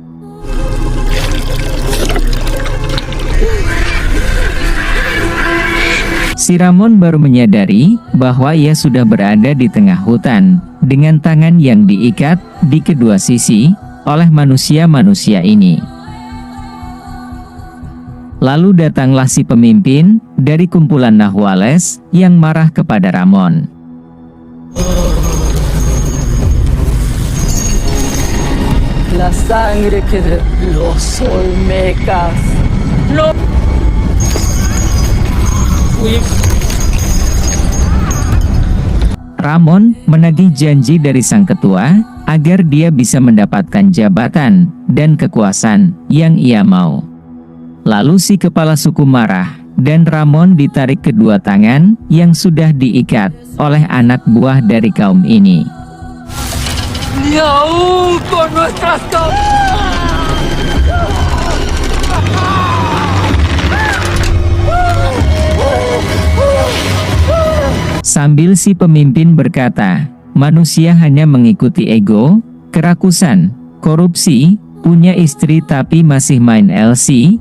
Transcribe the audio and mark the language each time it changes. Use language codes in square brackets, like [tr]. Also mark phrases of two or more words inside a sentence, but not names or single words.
[id] Si Ramon baru menyadari bahwa ia sudah berada di tengah hutan, dengan tangan yang diikat di kedua sisi oleh manusia-manusia ini. Lalu datanglah si pemimpin dari kumpulan Nahuales yang marah kepada Ramon. [es] La sangre que de los Olmecas. No. [id] Ramon menagih janji dari sang ketua agar dia bisa mendapatkan jabatan dan kekuasaan yang ia mau. Lalu si kepala suku marah, dan Ramon ditarik kedua tangan yang sudah diikat oleh anak buah dari kaum ini. [es] Ni aún con nuestras [id] Sambil si pemimpin berkata, manusia hanya mengikuti ego, kerakusan, korupsi, punya istri tapi masih main LC.